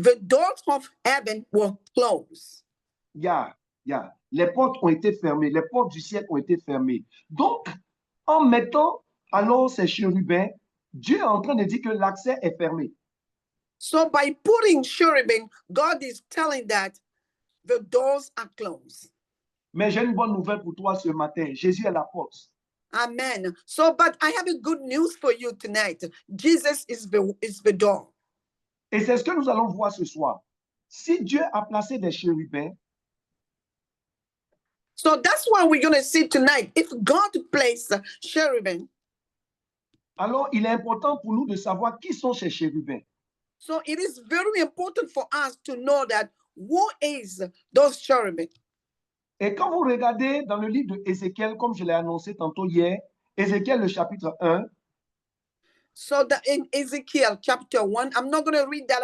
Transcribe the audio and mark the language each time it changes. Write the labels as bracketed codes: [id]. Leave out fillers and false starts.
[en] The doors of heaven were closed. [fr] Les portes ont été fermées, les portes du ciel ont été fermées. Donc, en mettant alors ces chérubins, Dieu est en train de dire que l'accès est fermé. So by putting cherubim, God is telling that the doors are closed. Mais j'ai une bonne nouvelle pour toi ce matin. Jésus est la porte. Amen. [en] So, but I have a good news for you tonight. Jesus is the door. [fr] Et c'est ce que nous allons voir ce soir. Si Dieu a placé des chérubins, [en] so that's why we're going to see tonight. If God placed cherubim, [fr] alors il est important pour nous de savoir qui sont ces chérubins. [en] So it is very important for us to know that who is those cherubim. [fr] Et quand vous regardez dans le livre de Ézéchiel, comme je l'ai annoncé tantôt hier, Ézéchiel le chapitre 1, [en] So that in Ezekiel chapter 1, I'm not going to read that.